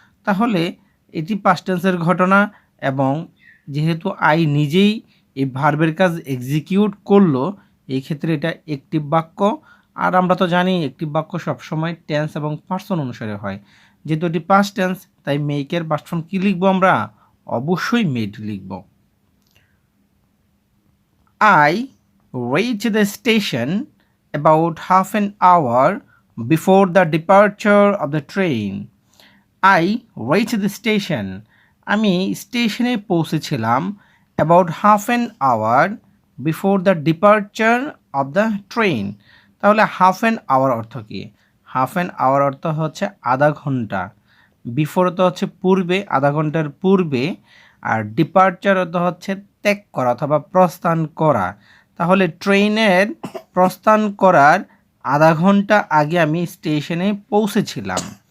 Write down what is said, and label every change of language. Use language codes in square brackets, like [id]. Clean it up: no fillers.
[bn] তাহলে এটি পাস্ট টেন্সের ঘটনা এবং যেহেতু আই নিজেই এই ভার্বের কাজ এক্সিকিউট করলো, এই ক্ষেত্রে এটা একটিভ বাক্য। আর আমরা তো জানি একটিভ বাক্য সবসময় টেন্স এবং পার্সন অনুসারে হয়। যেহেতু এটি পাস্ট টেন্স তাই মেকের পাস্ট ফর্ম কী লিখবো আমরা? অবশ্যই মেড লিখব। [en] I reached the station about half an hour before the departure of the train. I reached the station. [bn] আমি স্টেশনে পৌঁছেছিলাম [en] about half an hour before the departure of the train. [bn] তাহলে half an hour অর্থ কী? Half an hour অর্থ হচ্ছে আধা ঘন্টা, before তো হচ্ছে পূর্বে, আধা ঘন্টার পূর্বে, আর ডিপার্চার অর্থ হচ্ছে ত্যাগ করা অথবা প্রস্থান করা। তাহলে ট্রেনের প্রস্থান করার আধা ঘন্টা আগে আমি স্টেশনে পৌঁছেছিলাম।